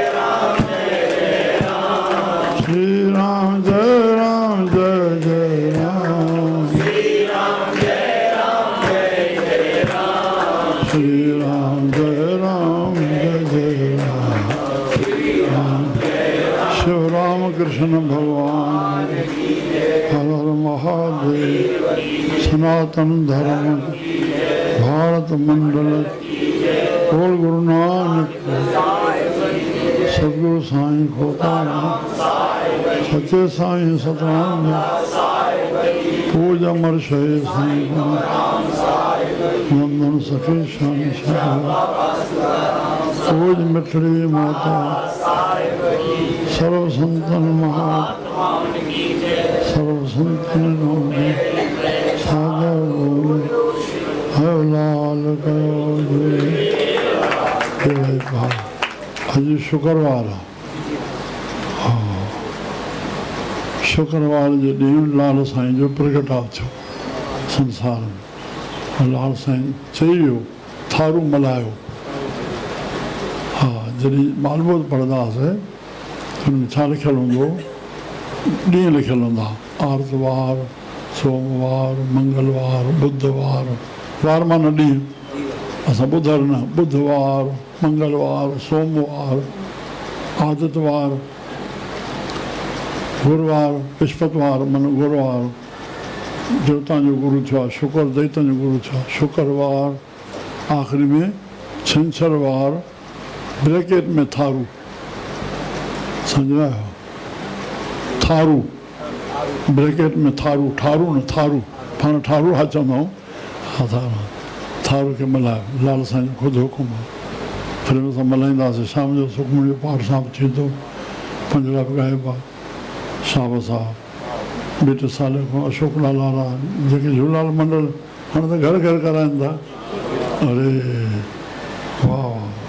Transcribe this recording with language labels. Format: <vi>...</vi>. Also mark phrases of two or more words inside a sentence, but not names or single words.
<hi>राम जय जय राम श्री राम जय राम जय जय राम शिव राम कृष्ण भगवान हर हर महादेव सनातन धर्म भारत मंडल बोल गुरु नानक</hi> <sd>सतगुरु साईं खोताराम सचे साईं सतराम पूज अमर शहे साईं नंदन सखी शान पूज मिठड़ी माता सर्व संतन महा सर्व संतन सागर बोले हर लाल कयो अॼु शुक्रवार आहे शुक्रवार जे ॾींहुं लाल साईं जो प्रगटाव थियो संसार में लाल साईं चई वियो थारू मल्हायो हा जॾहिं मालबोध पढ़ंदा हुआसीं हुन में छा लिखियलु हूंदो ॾींहं लिखियलु हूंदा आर्तवार सोमवार मंगलवार बुधवार वार माना ॾींहुं असां ॿुधर न बुधवार मंगलवार सोमवार आदितवार गुरुवार विस्पतवार माना गुरुवार देवता जो गुरु थियो आहे शुक्र दैतन जो गुरु थियो आहे शुक्रवार आख़िरी में छंछरवार ब्रैकेट में थारू सम्झो थारू ब्रैकेट में थारू ठारू न थारू पाण ठारू हा चवंदा आहियूं हा थारू खे मल्हायो लाल साईं जो ख़ुदि हुकुम आहे फिर असां मल्हाईंदासीं शाम जो सुखमणी जो पाठ सां थींदो पंजड़ा बि ॻाइबा साहब साहब ॿ 2 साल खां अशोक लाल वारा जेके झूलेलाल मंडल हाणे त घर घर कराइनि था अरे वाह वाह</sd>